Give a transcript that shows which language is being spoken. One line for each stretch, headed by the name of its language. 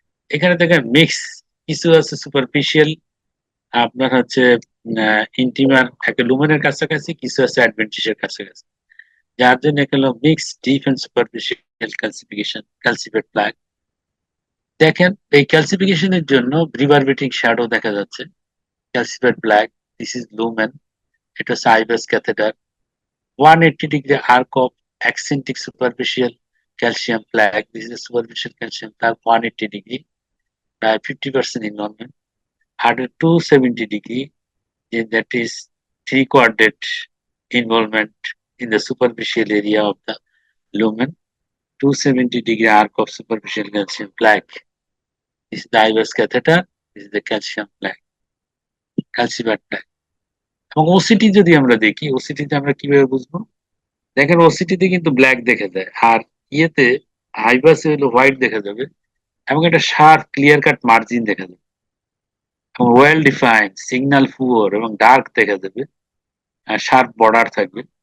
Bangla: এখানে দেখেন মিক্স, কিছু আছে সুপারফিশিয়াল আপনার হচ্ছে ইন্টিমার একটা লুমেনের কাছাকাছি, কিছু আছে অ্যাডভেন্টিশিয়ার কাছাকাছি, যার জন্য এখানে mix deep and superficial calcification, calcified plug. দেখেন এই ক্যালসিফিকেশনের জন্য রিভারবেটিং শ্যাডো দেখা যাচ্ছে, calcified plug,
English: this is lumen,
Bangla: এটা হচ্ছে আইবাস catheter.
English: 180 degree arc of eccentric superficial calcium plaque. This is a superficial calcium plaque 180 degree, 50% involvement. At a 270 degree, that is 3 quadrant involvement in the superficial area of the lumen. 270 degree arc of superficial calcium plaque. This is the IVS catheter. This is the calcium plaque, calcified plaque.
Bangla: এবং OCT যদি আমরা দেখি, ওসিটিতে আমরা কিভাবে বুঝবো? দেখেন ওসিটিতে কিন্তু black দেখা যায়, আর ইয়েতে আইবাসে হলো হোয়াইট দেখা যাবে, এবং একটা শার্প ক্লিয়ার কাট মার্জিন দেখা যাবে, এবং ওয়েল ডিফাইন্ড সিগন্যাল পুয়ার এবং ডার্ক দেখা যাবে, আর শার্প বর্ডার থাকবে।